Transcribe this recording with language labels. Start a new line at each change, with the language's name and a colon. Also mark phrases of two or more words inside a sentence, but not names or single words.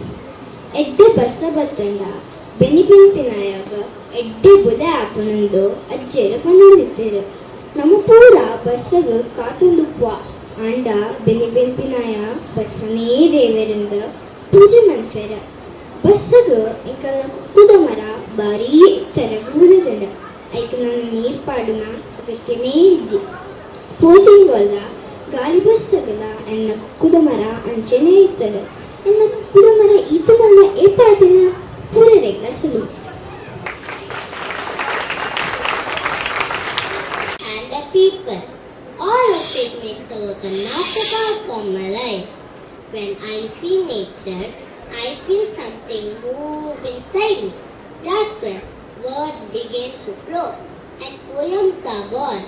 Tulu: ಎಡ್ಡೆ ಬಸ್ಸ ಬತ್ತಂಡ ಬೆನಿಬೆಂಪಿನಾಯಾಗ ಎಡ್ಡೆ ಬುದೆ ಆಪನಂದು ಅಜ್ಜೆರ ಪನ್ನೊಂದಿತ್ತೇರು ನಮ್ಮ ಪೂರ ಬಸ್ಸಗ ಕಾತೊಂದುಪ್ಪ ಅಂಡ ಬೆನಿಬೆಂಪಿನಾಯ ಬಸ್ಸನೇ ದೇವರಿಂದ ಪೂಜೆ ಮನ್ಸೇರ ಬಸ್ಸಗ ಇಂಕಲ್ನ ಕುಕ್ಕುದ ಮರ ಭಾರೀ ಎತ್ತರ ಬೂದದಂಡ ಐಕ ನನ್ನ ನೀರ್ ಪಾಡುನ ಅಗತ್ಯನೇ ಇಜ್ಜಿ ಪೋತಿಂಗೋಲ್ಲ ಗಾಳಿ ಬಸ್ಸಗಲ ಎನ್ನ ಕುಕ್ಕುದ ಮರ ಅಂಚೆನೇ ಇತ್ತದ ಎನ್ನ ಕುಕ್ಕುದ ಮರ ಈತ ಮಲ್ಲ ಏಪಾದಿನ ಪೂರರೆಗ ಸುಲು
English: and the people. All of it makes our Karnataka come alive. When I see nature, I feel something move inside me. That's when words begin to flow and poems are born.